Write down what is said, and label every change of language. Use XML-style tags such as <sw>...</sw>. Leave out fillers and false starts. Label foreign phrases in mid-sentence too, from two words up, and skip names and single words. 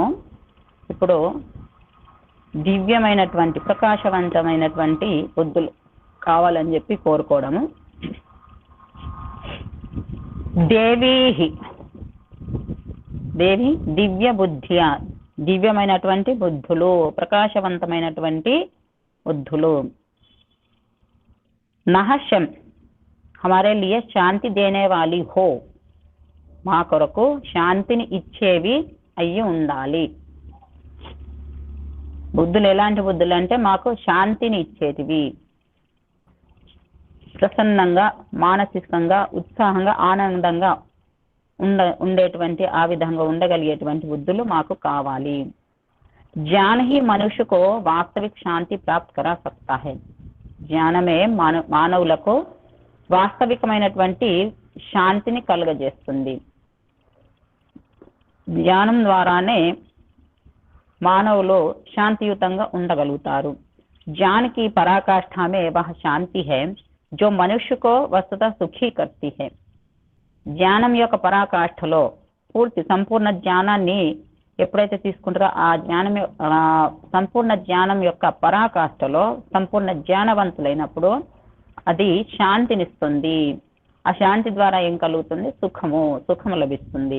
<te>ఇప్పుడు దివ్యమైనటువంటి ప్రకాశవంతమైనటువంటి బుద్ధులు కావాలని చెప్పి కోరుకోవడము. దేవి దివ్య బుద్ధ్య, దివ్యమైనటువంటి బుద్ధులు, ప్రకాశవంతమైనటువంటి బుద్ధులు.</te> <hi>नहशं हमारे लिये शांति देने वाली हो,</hi> <te>మా కొరకు శాంతిని ఇచ్చేవి అయ్యి ఉండాలి. బుద్ధులు ఎలాంటి బుద్ధులు అంటే మాకు శాంతిని ఇచ్చేటివి, ప్రసన్నంగా, మానసికంగా, ఉత్సాహంగా, ఆనందంగా ఉండేటువంటి, ఆ విధంగా ఉండగలిగేటువంటి బుద్ధులు మాకు కావాలి.</te> <hi>ज्ञान ही मनुष्य को वास्तविक शांति प्राप्त करा सकता है.</hi> <te>జ్ఞానమే మానవులకు వాస్తవికమైనటువంటి శాంతిని కలుగజేస్తుంది. జ్ఞానం ద్వారానే మానవులు శాంతియుతంగా ఉండగలుగుతారు.</te> <hi>ज्ञान की पराकाष्ठा में वह शांति है जो मनुष्य को वस्तुतः सुखी करती है.</hi> <te>జ్ఞానం యొక్క పరాకాష్ఠలో పూర్తి సంపూర్ణ జ్ఞానాన్ని ఎప్పుడైతే తీసుకుంటారో ఆ జ్ఞానం సంపూర్ణ జ్ఞానం యొక్క పరాకాష్ఠలో సంపూర్ణ జ్ఞానవంతులైనప్పుడు అది శాంతినిస్తుంది. ఆ శాంతి ద్వారా ఏం కలుగుతుంది? సుఖము లభిస్తుంది.</te>